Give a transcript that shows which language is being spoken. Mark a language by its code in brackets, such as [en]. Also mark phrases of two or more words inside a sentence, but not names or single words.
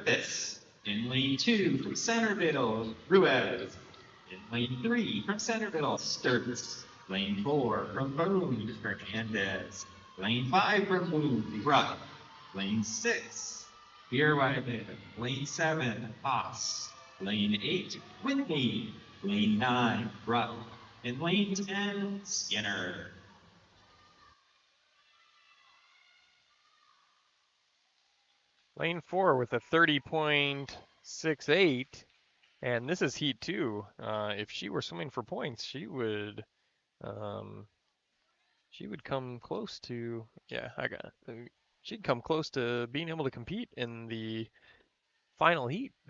[en] Griffiths. In lane 2 from Centerville, Ruiz. In lane 3 from Centerville, Sturgis. Lane 4 from Boone, Hernandez. Lane 5 from Boone, Brock. Lane 6, Beerweiler. Lane 7, Haas. Lane 8, Whitney. Lane 9, Brock. And lane 10, Skinner. Lane 4 with a 30.68, and this is heat 2. If she were swimming for points, she would come close to, she'd come close to being able to compete in the final heat.